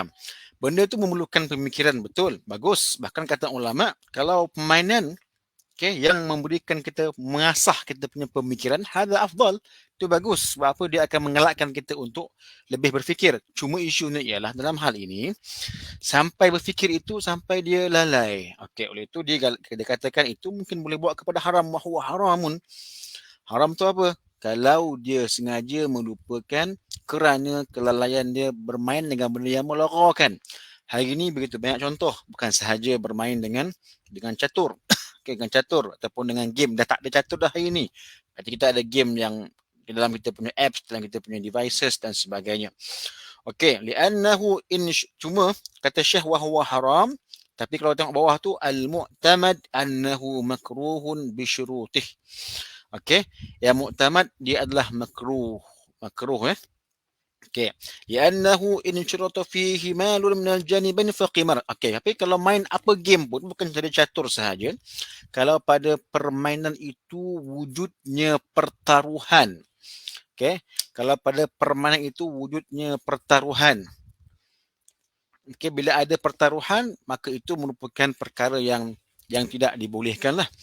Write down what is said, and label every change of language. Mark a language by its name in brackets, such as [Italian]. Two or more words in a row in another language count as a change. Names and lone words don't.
[Malay] Benda tu memerlukan pemikiran, betul, bagus. Bahkan kata ulama, kalau permainan yang memberikan kita, mengasah kita punya pemikiran, [Arabic] هذا أفضل, [Malay] itu bagus. Sebab apa? Dia akan mengelakkan kita untuk lebih berfikir. Cuma isunya ialah dalam hal ini, sampai berfikir itu, sampai dia lalai. Oleh itu dia katakan itu mungkin boleh bawa kepada haram, [Arabic] وهو حرام. [Malay] Haram tu apa? Kalau dia sengaja melupakan kerana kelalaian dia bermain dengan benda yang melarakan. Hari ini begitu banyak contoh, bukan sahaja bermain dengan catur, dengan catur ataupun dengan game. Dah tak ada catur dah hari ini. Kita ada game yang di dalam kita punya apps, dalam kita punya devices dan sebagainya. Li'annahu cuma kata Syekh [Arabic] وهو حرام, [Malay] tapi kalau tengok bawah tu [Arabic] المعتمد أنه مكروه بشروطه. [Malay] Yang muktamad dia adalah makruh. [Arabic] لأنه إن شرط فيه مال من الجانبين فقمار. [Malay] Tapi kalau main apa game pun bukan saja catur sahaja. Kalau pada permainan itu wujudnya pertaruhan. Kalau pada permainan itu wujudnya pertaruhan. Bila ada pertaruhan, maka itu merupakan perkara yang tidak dibolehkan lah.